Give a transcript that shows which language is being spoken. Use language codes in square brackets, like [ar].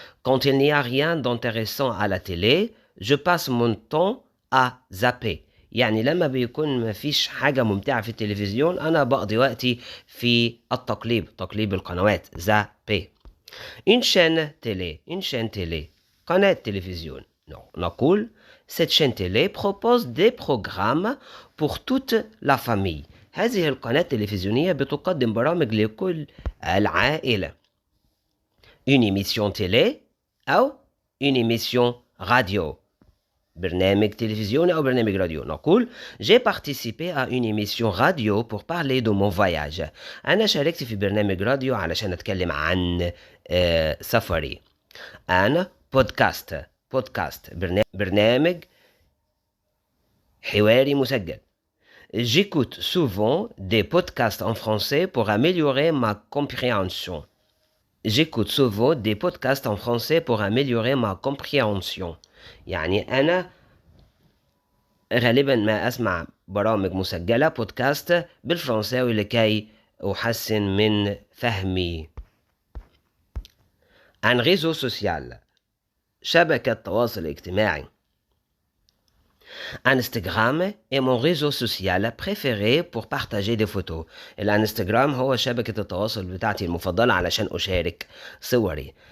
[fr] Quand il n'y a rien d'intéressant à la télé, je passe mon temps à zapper. [ar] يعني لما بيكون مفيش حاجة ممتعة في التلفزيون أنا بقضي وقتي في تقليب القنوات. [fr] zapper. Une chaîne télé. [ar] قناة تلفزيون. نقول [fr] cette chaîne télé propose des programmes pour toute la famille. [ar] هذه القناة التلفزيونية بتقدم برامج لكل العائلة. [fr] Une émission télé أو une émission radio. [ar] برنامج تلفزيوني أو برنامج راديو. نقول [fr] j'ai participé à une émission radio pour parler de mon voyage. [ar] أنا شاركت في برنامج راديو علشان أتكلم عن سفري. أنا بودكاست برنامج حواري مسجل. [fr] J'écoute souvent des podcasts en français pour améliorer ma compréhension. J'écoute souvent des podcasts en français pour améliorer ma compréhension. [ar] يعني أنا غالبا ما أسمع برامج مسجلة بودكاست بالفرنساوي لكي أحسن من فهمي. [fr] Un réseau social. [ar] شبكة تواصل اجتماعي. [fr] Instagram est mon réseau social préféré pour partager des photos. [ar] الانستجرام هو شبكة التواصل بتاعتي المفضلة علشان أشارك صوري.